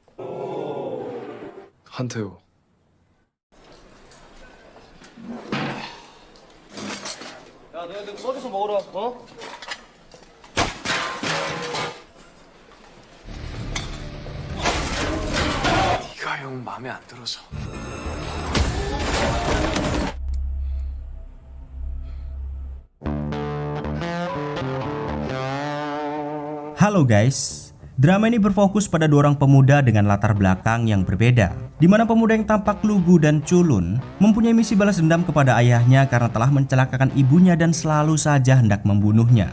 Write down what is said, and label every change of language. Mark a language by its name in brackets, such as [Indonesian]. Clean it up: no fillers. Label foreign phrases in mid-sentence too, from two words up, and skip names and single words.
[Korean] 한태호. 야, 너희들 꺼져서 먹으라, 어? 네가 형 마음에 안 들어서. [Indonesian] Halo guys, drama ini berfokus pada dua orang pemuda dengan latar belakang yang berbeda, di mana pemuda yang tampak lugu dan culun mempunyai misi balas dendam kepada ayahnya karena telah mencelakakan ibunya dan selalu saja hendak membunuhnya.